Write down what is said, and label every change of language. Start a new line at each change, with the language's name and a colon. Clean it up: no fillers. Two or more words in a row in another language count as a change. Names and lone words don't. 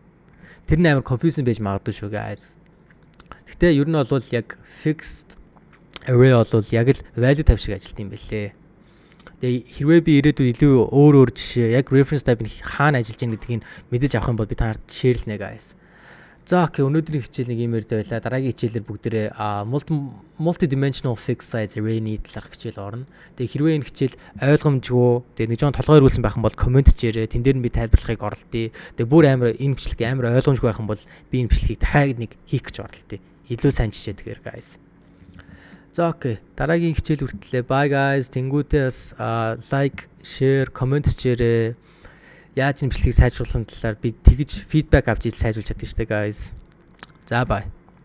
Mongolian: Тэр нь амар confusing байж магадгүй шүү guys. Гэтэ ер нь бол яг
English: fixed array
Mongolian: бол яг л
English: value type
Mongolian: шиг ажилт юм бэлээ. Тэгээ хэрвээ би ирээдүйд илүү өөр жишээ яг
English: reference type-
Mongolian: ыг хаана ажиллаж байгаа гэдгийг мэдэж авах юм бол би танарт share-лнэ guys. За окей, өнөөдрийн хичээл нэг иймэр байлаа. Дараагийн хичээлээр бүгдээрээ
English: multi-dimensional fixed size array-
Mongolian: ний талаарх хичээл орно. Тэгээ хэрвээ энэ хичээл ойлгомжгүй, тэгээ нэг жоон толгой ирүүлсэн байх юм бол комент хийрээ. Тэн дээр нь би тайлбарлахыг оролдъё. Тэгээ бүр амар энэ бичлэг амар ойлгомжгүй байх юм бол би энэ бичлэгийг дахиад нэг хийх гэж оролдъё. Илүү сайн жишээ тэгэхээр guys. За окей. Дараагийн хичээл хүртлээ.
English: Bye guys.
Mongolian: Тэнгүүтээ бас
English: like, share, comment
Mongolian: хийрээ. Яаж энэ бичлэгийг сайжруулахын талаар би тэгж фидбек авч ил сайжруулж чадчих штэ guys. За bye.